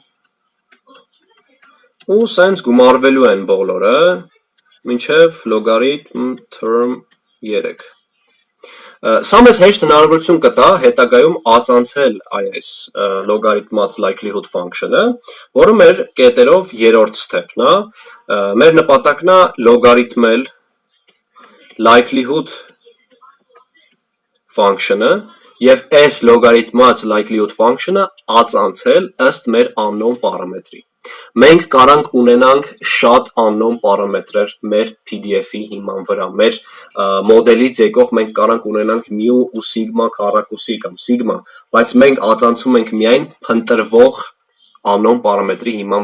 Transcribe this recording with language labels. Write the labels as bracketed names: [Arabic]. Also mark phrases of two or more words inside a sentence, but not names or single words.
[Armenian] ու սենց գումարվելու են բոլորը մինչև լոգարիթմ term 3 Սա մեզ հեշտ հնարավորություն կտա հետագայում ածանցել այս լոգարիթմած [English] likelihood function-ը, [Armenian] որը մեր կետերով երրորդ step-ն է, մեր նպատակն է լոգարիթմել [English] likelihood function-ը [Armenian] եւ այս լոգարիթմած [English] likelihood function-ը [Armenian] ածանցել ըստ մեր unknown պարամետրի։ Մենք կարանք ունենանք շատ unknown պարամետրեր մեր PDF-ի հիման վրա, մեր մոդելից եկող մենք կարանք ունենանք mu ու sigma քառակուսի կամ sigma, բայց մենք ածանցում ենք միայն փնտրվող unknown պարամետրի հիման